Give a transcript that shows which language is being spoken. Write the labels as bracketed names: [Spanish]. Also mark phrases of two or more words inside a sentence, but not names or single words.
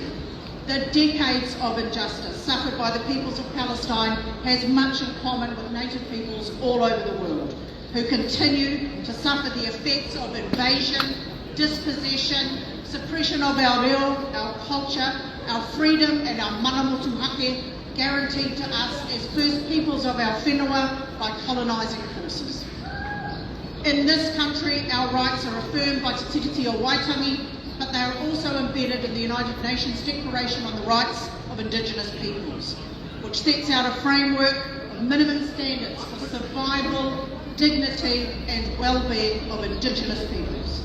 [English] The decades of injustice suffered by the peoples of Palestine has much in common with native peoples all over the world, who continue to suffer the effects of invasion, dispossession, suppression of our reo, our culture, our freedom and our [Māori] mana motuhake, [English] guaranteed to us as first peoples of our whenua by colonising forces. In this country, our rights are affirmed by Te Tiriti o Waitangi, but they are also embedded in the United Nations Declaration on the Rights of Indigenous Peoples, which sets out a framework of minimum standards for survival, dignity and well-being of Indigenous peoples.